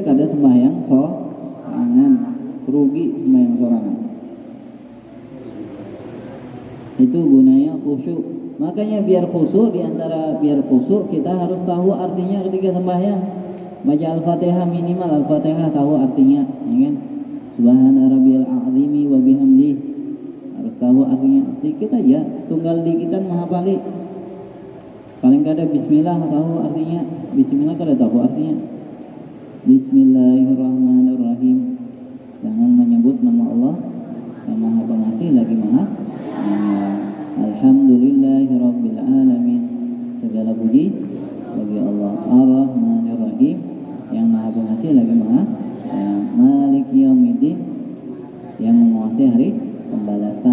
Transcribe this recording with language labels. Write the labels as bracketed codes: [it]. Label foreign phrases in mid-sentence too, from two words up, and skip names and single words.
[bjn] Biar kada sembahyang sorangan. rugi sembahyang sorangan. Itu gunanya khusyuk. Makanya biar khusyuk, diantara biar khusyuk kita harus tahu artinya ketika sembahyang. Baca Al-Fatihah, minimal Al-Fatihah tahu artinya, ya kan? [ar] سبحان ربي العظيم وبحمده, [bjn] harus tahu artinya. Dikit aja, tunggal dikitan menghafali. Paling kada bismillah tahu artinya. Bismillah kada tahu artinya. Bismillahirrahmanirrahim. Jangan menyebut nama Allah yang Maha Pengasih lagi Maha. [ar] الحمد لله رب العالمين. [bjn] Segala puji bagi Allah. Ar-Rahmanir-Rahim, yang Maha Pengasih lagi Maha. [ar] مالك يوم الدين, [bjn] yang menguasai hari pembalasan.